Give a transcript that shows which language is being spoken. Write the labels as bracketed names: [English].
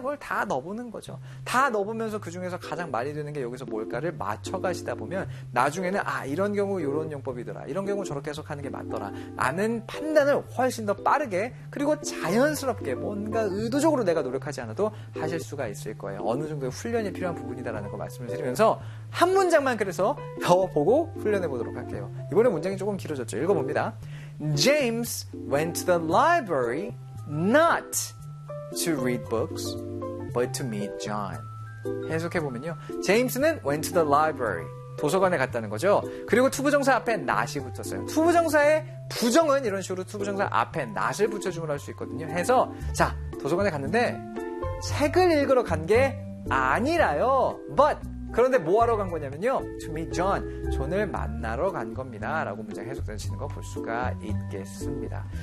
[Korean] 그걸 다 넣어보는 거죠. 다 넣어보면서 그 중에서 가장 많이 되는 게 여기서 뭘까를 맞춰가시다 보면 나중에는 아 이런 경우 이런 용법이더라, 이런 경우 저렇게 해석하는 게 맞더라 라는 판단을 훨씬 더 빠르게 그리고 자연스럽게 뭔가 의도적으로 내가 노력하지 않아도 하실 수가 있을 거예요. 어느 정도의 훈련이 필요한 부분이다라는 거 말씀을 드리면서 한 문장만 그래서 넣어보고 훈련해보도록 할게요. 이번에 문장이 조금 길어졌죠. 읽어봅니다. [English] James went to the library not to read books, but to meet John. [Korean] 해석해보면요. James는 [English] went to the library, [Korean] 도서관에 갔다는 거죠. 그리고 투부정사 앞에 not이 붙었어요. 투부정사의 부정은 이런 식으로 투부정사 앞에 not을 붙여주면 할 수 있거든요. 해서 자, 도서관에 갔는데 책을 읽으러 간 게 아니라요. But 그런데 뭐하러 간 거냐면요, [English] to meet John, [Korean] 존을 만나러 간 겁니다 라고 문장 해석되시는 거 볼 수가 있겠습니다.